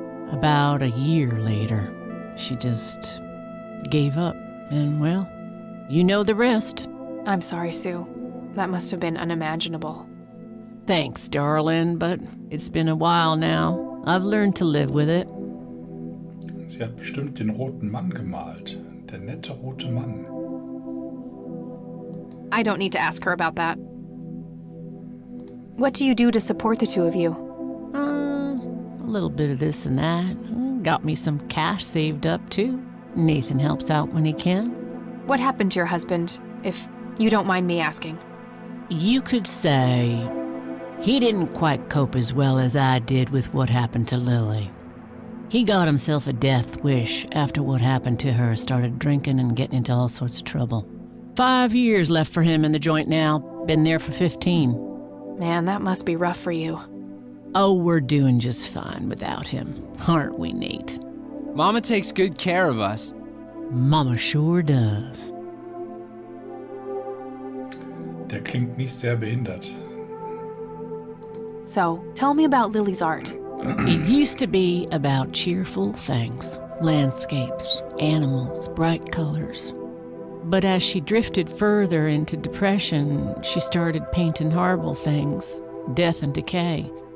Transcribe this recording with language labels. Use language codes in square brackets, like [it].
[en] About a year later, she just gave up. And, well, you know the rest. I'm sorry, Sue. That must have been unimaginable. Thanks, darling, but it's been a while now. I've learned to live with it. [de] Sie hat bestimmt den roten Mann gemalt. Der nette rote Mann. [en] I don't need to ask her about that. What do you do to support the two of you? A little bit of this and that. Got me some cash saved up, too. Nathan helps out when he can. What happened to your husband, if you don't mind me asking? You could say he didn't quite cope as well as I did with what happened to Lily. He got himself a death wish after what happened to her, started drinking and getting into all sorts of trouble. 5 years left for him in the joint now. Been there for 15. Man, that must be rough for you. Oh, we're doing just fine without him, aren't we, Nate? Mama takes good care of us. Mama sure does. [de] Der klingt nicht sehr behindert. [en] So, tell me about Lily's art. It used to be about cheerful things, landscapes, animals, bright colors. But as she drifted further into depression, she started painting horrible things, death and decay.